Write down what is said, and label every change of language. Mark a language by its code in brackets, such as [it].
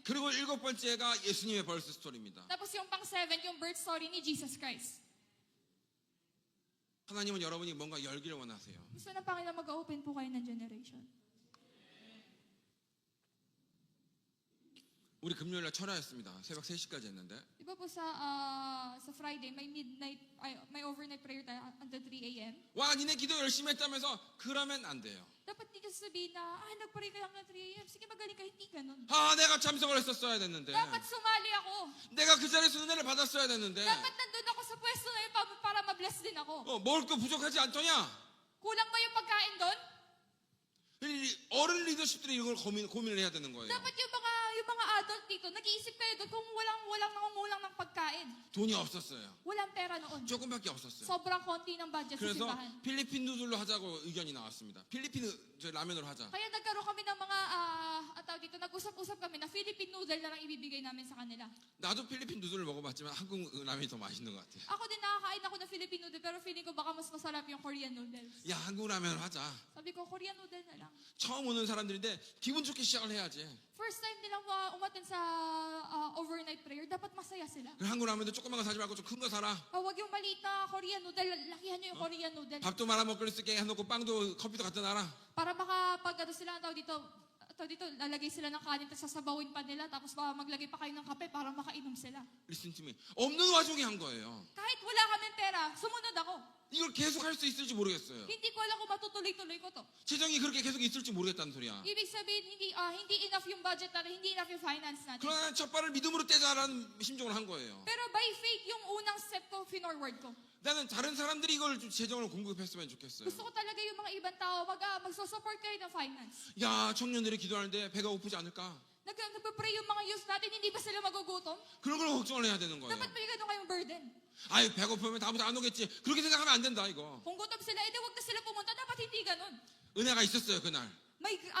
[ko] 그리고 7번째가 예수님의 벌스 스토리입니다. [tl] Tapos yung pang-7, yung birth story ni Jesus Christ. [ko] 하나님은 여러분이 뭔가 열기를 원하세요. [tl] Gusto ng Panginoon mag-open po kayo ng generation. [ko] 우리 금요일날 철야였습니다. 새벽 3시까지 했는데 [tl] Di ba po sa Friday, may overnight prayer tayo until 3 a.m.? [ko] 와 니네 기도 열심히 했다면서 그러면 안 돼요. [tl] Dapat hindi ka sabihin na, nag-pray kayo hanggang 3 a.m. Sige, magaling ka. Hindi ganun. [ko] 내가 참석을 했었어야 됐는데 [tl] Dapat sumali ako. [ko] 내가 그 자리에서 은혜를 받았어야 됐는데 [tl] Dapat nandun ako sa pwesto na yun para ma-bless din ako. [ko] 먹을 거 부족하지 않더냐? [tl] Kulang ba yung pagkain doon? [ko] 어른 리더십들이 이걸 고민을 해야 되는 거예요. [tl] Dapat yung mga adult dito, nag-iisip kayo doon kung walang nangungulang ng pagkain. [ko] 돈이 없었어요. [tl] Walang pera noon. [ko] 조금밖에 없었어요. [tl] Sobrang konti ng budget sa [ko] 그래서 [tl] simbahan. [ko] 필리핀 누들로 하자고 의견이 나왔습니다. 필리핀 라면으로 하자. [tl] Kaya nagkaroon kami ng mga, tawag dito, nag-usap-usap kami na Philippine noodle na lang ibibigay namin sa kanila. [ko] 나도 필리핀 누들을 먹어봤지만 한국 라면이 더 맛있는 것 같아요. [tl] Ako din nakakain ako ng Philippine noodle, pero feeling ko baka mas masarap yung Korean noodles. [ko] 야 한국 라면을 하자. [tl] Sabi ko, Korean noodle na lang. [ko] 처음 오는 사람들인데 기분 좋게 시작을 해야지. [tl] First time nilang umattend sa overnight prayer, dapat masaya sila. [ko] 한국 라면도 조그만 거 사지 말고 좀 큰 거 사라. [tl] Wag yung maliit na Korean noodle, lakihan nyo yung Korean noodle. [ko] 밥도 말아 먹을 수 있게 해놓고 빵도 커피도 갖다 놔라. [tl] Para makapag sila, tawag dito, lalagay sila ng kanin, tapos sasabawin pa nila, tapos maglagay pa kayo ng kape para makainom sila. [en] Listen to me. [ko] 없는 와중에 한 거예요. [tl] Kahit wala kaming pera, sumunod ako. [ko] 이걸 계속 할 수 있을지 모르겠어요. [tl] Hindi ko alam kung matutuloy-tuloy ko to. [ko] 재정이 그렇게 계속 있을지 모르겠다는 소리야. [tl] Ibig sabihin, hindi enough yung budget natin, hindi enough yung finance natin. [ko] 그러나 첫 발을 믿음으로 떼자라는 심정을 한 거예요. [tl] Pero by faith, yung unang step ko, finorward ko. [ko] 나는 다른 사람들이 이걸 좀 재정을 공급했으면 좋겠어요. [tl] Gusto ko talaga yung mga ibang tao, magsusupport kayo ng finance. [ko] 야, 청년들이 기도하는데 배가 고프지 않을까? [tl] Nagpa-pray yung mga youth natin, hindi ba sila magugutom? [ko] 그런 걸 걱정을 해야 되는 거예요. [tl] Dapat may ganun kayong burden. [ko] 아유, 배고프면 다음부터 안 오겠지. 그렇게 생각하면 안 된다, 이거. [tl] Kung gutom sila, edi wag na sila pumunta. Dapat hindi ganun. [ko] 은혜가 있었어요, 그날. [tl] May,